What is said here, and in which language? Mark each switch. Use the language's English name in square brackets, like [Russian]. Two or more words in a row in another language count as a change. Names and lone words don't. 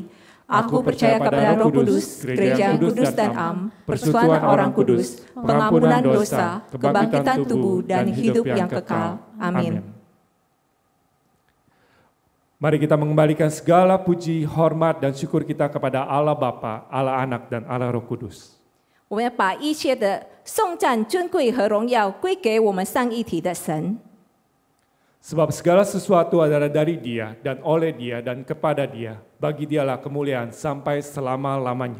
[Indonesian] Aku percaya kepada Roh Kudus, gereja yang kudus dan am, persekutuan orang kudus, pengampunan dosa, kebangkitan tubuh dan hidup yang kekal. Amin. Mari kita mengembalikan segala puji, hormat dan syukur kita kepada Allah Bapa, Allah Anak dan Allah Roh Kudus. [Chinese] 我们要把一切的颂赞、尊贵和荣耀归给我们三一体的神。 [Indonesian] Sebab segala sesuatu adalah dari Dia dan oleh Dia dan kepada Dia. Bagi Dialah kemuliaan sampai selama-lamanya.